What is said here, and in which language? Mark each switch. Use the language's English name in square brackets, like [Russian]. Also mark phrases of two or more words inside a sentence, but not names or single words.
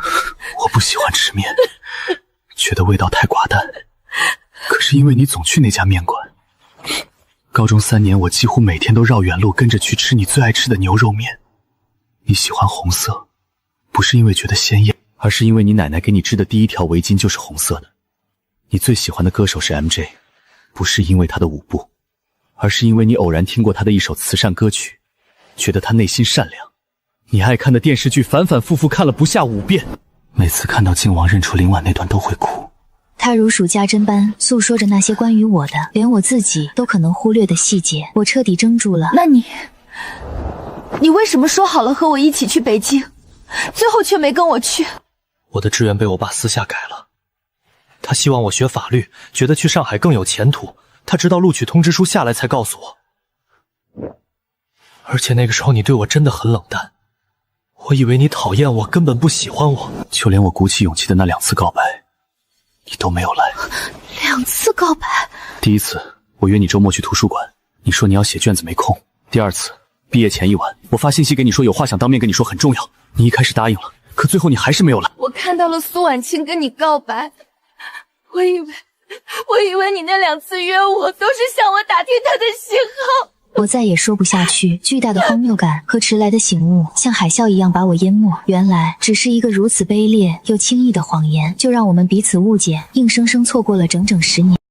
[Chinese] 我不喜歡吃麵，覺得味道太寡淡。可是因為你總去那家麵館，高中3年我幾乎每天都繞遠路跟着去吃你最愛吃的牛肉麵。你喜歡紅色，不是因為覺得鮮豔，而是因為你奶奶給你織的第1條圍巾就是紅色的。你最喜歡的歌手是 MJ， 不是因為他的舞步，而是因為你偶然聽過他的一首慈善歌曲，覺得他內心善良。你愛看的電視劇反反复复看了不下5遍，每次看到靖王認出林婉那段都會哭。他如數家珍般訴說着那些關於我的，連我自己都可能忽略的細節。我徹底怔住了。那你為什麼說好了和我一起去北京，最後卻沒跟我去？我的志願被我爸私下改了，他希望我學法律，覺得去上海更有前途。他直到錄取通知書下來才告訴我。而且那個時候你對我真的很冷淡，我以為你討厭我，根本不喜歡我。就連我鼓起勇氣的那2次告白，你都沒有來。 2次告白？第1次，我約你周末去圖書館，你說你要寫卷子沒空。第2次，畢業前1晚，我發信息給你說有話想當面跟你說，很重要。你一開始答應了，可最後你還是沒有來。我看到了蘇婉清跟你告白，我以為你那2次約我都是向我打聽他的喜好。我再也說不下去，巨大的荒謬感和遲來的醒悟像海嘯一樣把我淹沒。原來只是一個如此卑劣又輕易的謊言，就讓我們彼此誤解，硬生生錯過了整整10年。